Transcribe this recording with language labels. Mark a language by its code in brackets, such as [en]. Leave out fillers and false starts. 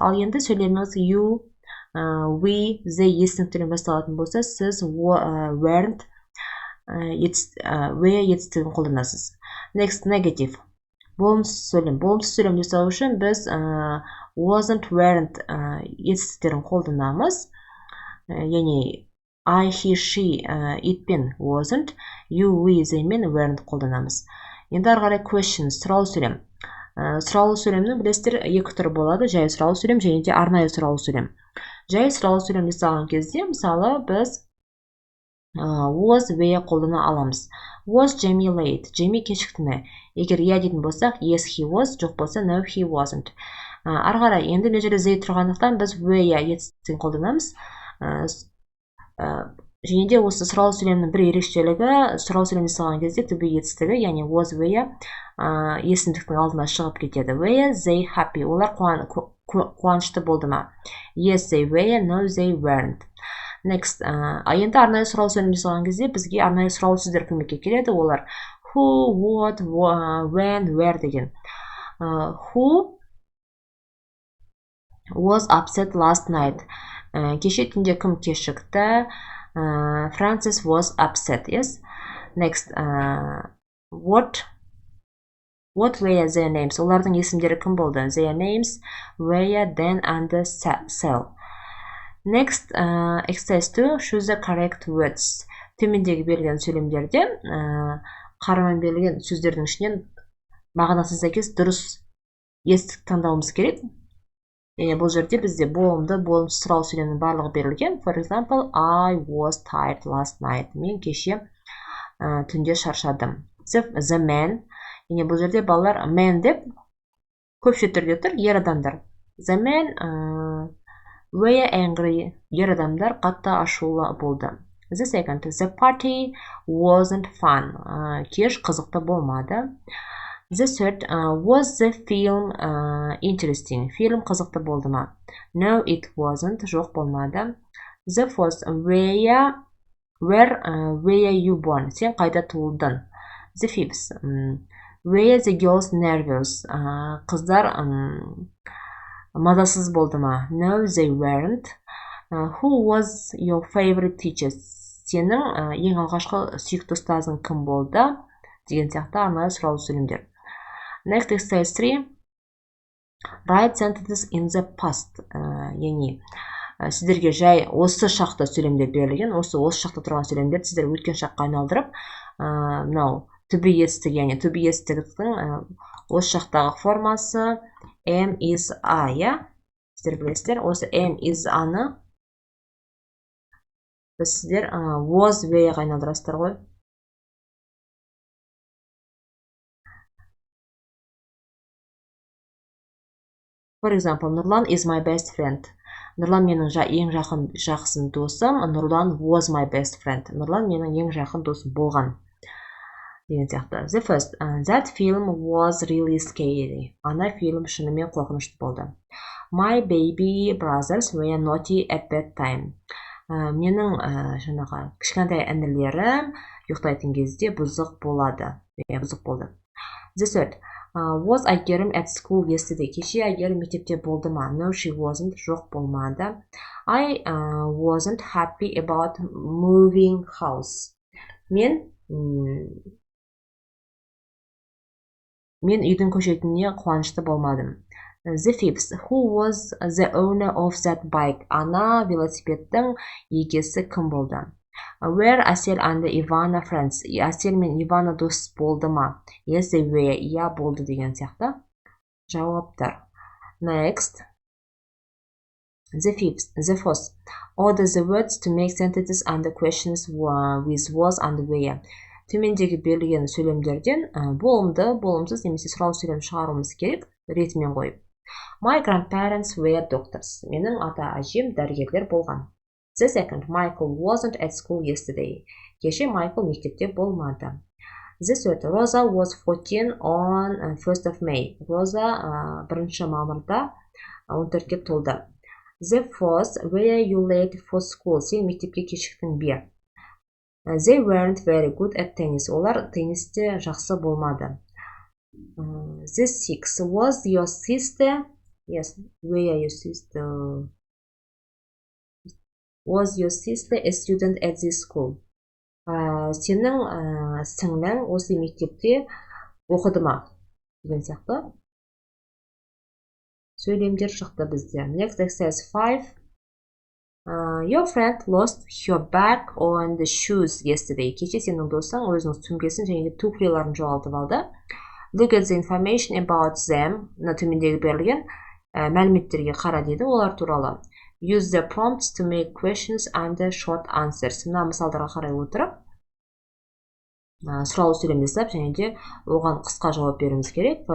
[kk] Ал енді сөйлеміңіз you, we, they есім түрі басталатын болса, сіз weren't, were етістігін қолданасыз. [en] Next, negative. [kk] Болымсыз сөйлем. Болымсыз сөйлем жасау үшін біз wasn't, weren't етістіктерін қолданамыз. Яғни I, he, she, it пен wasn't, you, we, they мен weren't қолданамыз. Енді ары қарай question, сұраулы сөйлем. Сұраулы сөйлемнің білесіздер екі түрі болады, жай сұраулы сөйлем және де арнайы сұраулы сөйлем. Жай сұраулы сөйлем жасаған кезде, мысалы, біз was, where қолдана аламыз. [en] Was Jamie late? [kk] Jamie кешікті ме? Егер иә дейтін болсақ, [en] yes he was, [kk] жоқ болса [en] no he wasn't. [kk] Ары қарай, енді мына жерде they тұрғандықтан біз where етістігін қолданамыз. Және де осы сұраулы сөйлемнің бір ерекшелігі, сұраулы сөйлем жасалған кезде to be етістігі, яғни was where есімдіктің алдына шығып кетеді. [en] Were they happy? [kk] Олар қуанышты болды ма? [en] Yes they were, no they weren't. [kk] Next, енді арнайы сұраулы сөйлем жасалған кезде бізге арнайы сұраулы сөздер көмекке келеді. Олар who, what, when, where деген. [en] Who was upset last night? [kk] Кеше түнде кім кешікті? [en] Francis was upset, yes? Next, what were their names? [kk] Олардың есімдері кім болды? [en] Their names were Dan and Sal. Next, exercise 2, choose the correct words. [kk] Төмендегі берілген сөйлемдерде қарамай берілген сөздердің ішінен мағынасына сәйкес дұрыс етістік таңдауымыз керек. Бұл жерде бізде болымды сұраулы сөйлемнің барлығы берілген. [en] For example, I was tired last night. [kk] Мен кеше түнде шаршадым. [en] The man. [kk] Бұл жерде балалар man деп көпше түрде тұр, ер адамдар. [en] The men were angry. [kk] Ер адамдар қатты ашулы болды. [en] The second, the party wasn't fun. [kk] Кеш қызықты болмады. [en] The third, was the film interesting? [kk] Фильм қызықты болды ма? [en] No, it wasn't. [kk] Жоқ болмады. [en] The fourth, where you born? [kk] Сен қайда туылдың? [en] The fifth, were the girls nervous? [kk] Қыздар мазасыз болды ма? [en] No, they weren't. Who was your favorite teacher? [kk] Сенің ең алғашқы сүйікті ұстазың кім болды? Деген сияқты арнайы сұраулы сөйлемдер. [en] Next, exercise 3. Write sentences in the past. [kk] Яғни сіздерге жай осы шақта сөйлемдер берілген. Осы шақта тұрған сөйлемдер сіздер өткен шаққа айналдырып, to be етістігі, яғни to be етістігінің осы шақтағы формасы am, is, are, я? Сіздер білесіздер, осы am, is, аны сіздер was, where айналдырасыздар ғой. [en] For example, Нұрлан is my best friend. [kk] Нұрлан менің ең жақын досым. [en] Нұрлан was my best friend. [kk] Нұрлан менің ең жақын досым болған. Деген сияқты. [en] The first, that film was really scary. [kk] Ана фильм шынымен қорқынышты болды. [en] My baby brothers were naughty at that time. [kk] менің жаңағы кішкентай інілерім ұйықтайтын кезде бұзық болады. Бұзық болды. [en] The third. Was Әйгерім at school yesterday? [kk] Кеше Әйгерім мектепте болды ма? [en] No, she wasn't. [kk] Жоқ болмады. [en] I wasn't happy about moving house. [kk] Мен үйдің көшетініне қуанышты болмадым. [en] The fifth. Who was the owner of that bike? [kk] Ана велосипедтің егесі кім болды? [en] Were Әсел and Ivana friends? [kk] Әсел мен Ивана дос болды ма? [en] Yes, they were. [kk] Иә, болды деген сияқты жауаптар. [en] Next. The fourth. Order the words to make sentences and the questions with was and were. [kk] Төмендегі берілген сөйлемдерден болымды, болымсыз немесе сұрау сөйлем шығаруымыз керек, ретімен қойып. [en] My grandparents were doctors. [kk] Менің ата-әжем дәрігерлер болған. [en] The second. Michael wasn't at school yesterday. [kk] Кеше Майкл мектепте болмады. [en] The third. Rosa was 14 on 1st of May. [kk] Роза 1 мамырда 14-ке толды. [en] The fourth. Were you late for school? [kk] Сен мектепке кешіктің бе? [en] They weren't very good at tennis. [kk] Олар теннисте жақсы болмады. [en] The sixth. Was your sister? Yes. Were your sister? Was your sister a student at this school? [kk] Сенің сіңлің осы мектепте оқыды ма? Деген сияқты сөйлемдер шықты бізде. [en] Next exercise 5. Your friend lost her bag and the shoes yesterday. [kk] Кеше сенің досың өзінің сөмкесін және туфлиларын жоғалтып алды. [en] Look at the information about them. [kk] Төмендегі берілген мәліметтерге қара дейді, олар туралы. [en] Use the prompts to make questions and short answers. [kk] Мына мысалдарға қарай отырып, сұрау сөйлем жасап, және де оған қысқа жауап беруіміз керек.